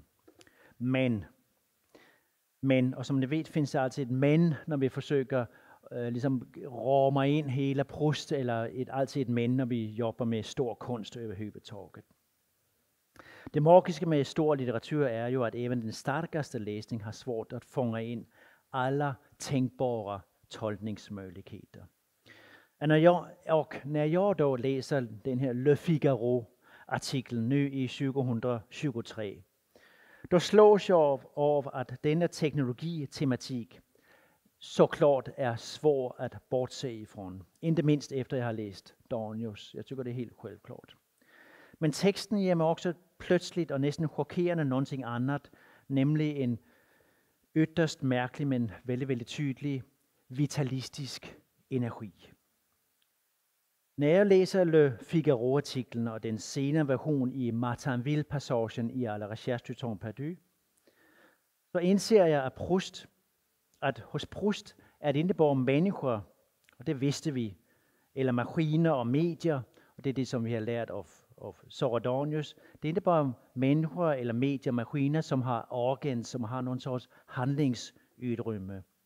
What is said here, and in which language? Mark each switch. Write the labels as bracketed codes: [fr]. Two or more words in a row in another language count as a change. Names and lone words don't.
[da] Men, og som I ved, findes der altid et men, når vi forsøger ligesom ramme ind hele Proust, eller altid et men, når vi jobber med stor kunst over huvudtaget. Det magiske med stor litteratur er jo, at even den stærkeste læsning har svært at fange ind alle tænkbare tolkningsmuligheder. Og når jeg då læser den her Le Figaro-artikel nu i 2023, då slås jeg af, at denne teknologi-tematik så klart er svår at bortse ifrån. Ikke mindst efter jeg har læst Donius. Jeg tykker det er helt selvklart. Men teksten giver mig også plötsligt og næsten chokerende noget andet, nemlig en ytterst mærkelig, men veldig tydelig vitalistisk energi. Når jeg læser Le Figaro-artiklen og den senere version i Martainville-passagen i La Recherche du temps perdu, så indser jeg, at hos Proust er det ikke bare mennesker, og det vidste vi, eller maskiner og medier, og det er det, som vi har lært af Sorodonius. Det er ikke bare mennesker eller medier, maskiner, som har organs, som har nogen sorts handlingsudrymme.